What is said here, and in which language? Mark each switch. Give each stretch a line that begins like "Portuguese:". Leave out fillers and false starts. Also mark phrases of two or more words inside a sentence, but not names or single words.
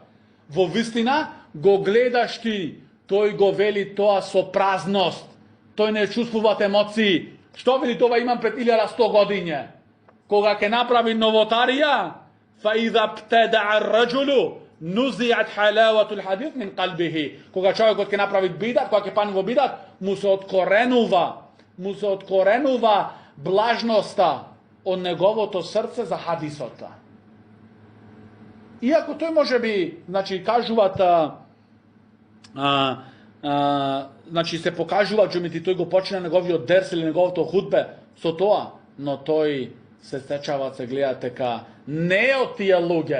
Macedonian: Во вистина го гледаш ти, тој го вели тоа со празност. Тој не чувствуваат емоции. Што вели тоа имам пред 1100 години? Кога ќе направи новотарија,
Arabic: فإذا ابتدع الرجل نزعت حلاوة الحديث من قلبه.
Macedonian: Кога човекот ќе направи бидат, кога ќе пани во бидат, му се откоренува блажноста од неговото срце за хадисота. Иако тој може би, значи, кажуваат, значи се покажува, џумити тој го почина неговиот дерс или неговото худбе со тоа, но тој се сечава, се гледа дека не од тие луѓе.